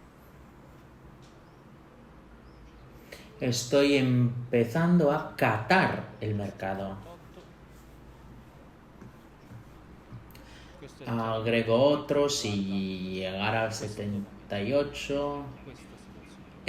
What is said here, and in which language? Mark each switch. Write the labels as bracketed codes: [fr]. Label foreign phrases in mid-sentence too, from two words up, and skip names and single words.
[es] Estoy empezando a catar el mercado. 8. [it] Questo è il chiaro [es] Agrego otros [it] riguarda [es] y llegar al 78. [it] questa situazione.